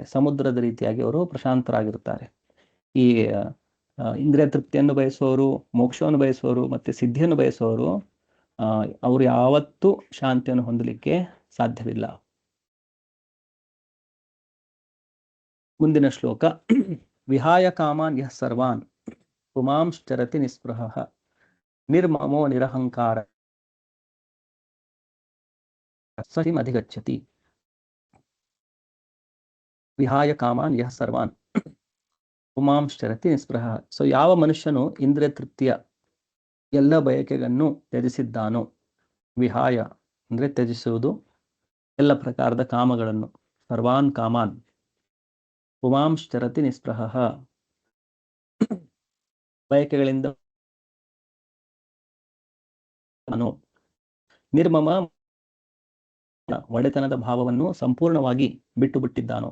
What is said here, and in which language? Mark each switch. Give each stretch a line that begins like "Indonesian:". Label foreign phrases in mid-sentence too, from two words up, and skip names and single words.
Kannada: ಸಮುದ್ರದ ರೀತಿಯಾಗಿ ಅವರು ಪ್ರಶಾಂತರಾಗಿರುತ್ತಾರೆ. ಈ ಇಂದ್ರಿಯ ತೃಪ್ತಿಯನ್ನು ಬಯಸುವವರು, ಮೋಕ್ಷವನ್ನು ಬಯಸುವವರು ಮತ್ತು ಸಿದ್ಧಿಯನ್ನು ಬಯಸುವವರು, ಅವರು ಯಾವತ್ತೂ ಶಾಂತಿಯನ್ನು ಹೊಂದಲಿಕ್ಕೆ ಸಾಧ್ಯವಿಲ್ಲ. ಮುಂದಿನ ಶ್ಲೋಕ.
Sanskrit: ವಿಹಾಯ ಕಾಮಾನ್ ಯಃ ಸರ್ವಾನ್ ಪುಮಾಂಶ್ಚರತಿ ನಿಸ್ಪೃಹಃ ನಿರ್ಮಮೋ ನಿರಹಂಕಾರ ಸಹಿಮಧಿಗಚ್ಚತಿ. ವಿಹಾಯ ಕಾಮಾನ್ ಯಃ ಸರ್ವಾನ್ ಪುಮಾಂಶ್ಚರತಿ ನಿಸ್ಪೃಹ.
Kannada: ಸೊ ಯಾವ ಮನುಷ್ಯನು ಇಂದ್ರಿಯ ತೃಪ್ತಿಯ ಎಲ್ಲ ಬಯಕೆಗಳನ್ನು ತ್ಯಜಿಸಿದ್ದಾನೋ, ವಿಹಾಯ ಅಂದರೆ ತ್ಯಜಿಸುವುದು, ಎಲ್ಲ ಪ್ರಕಾರದ ಕಾಮಗಳನ್ನು,
Sanskrit: ಸರ್ವಾನ್ ಕಾಮಾನ್, ಪುಮಾಂಶ್ಚರತಿ ನಿಸ್ಪೃಹ,
Kannada: ಬಯಕೆಗಳಿಂದ ನಿರ್ಮಮ, ಒಡೆತನದ ಭಾವವನ್ನು ಸಂಪೂರ್ಣವಾಗಿ ಬಿಟ್ಟು ಬಿಟ್ಟಿದ್ದಾನೋ.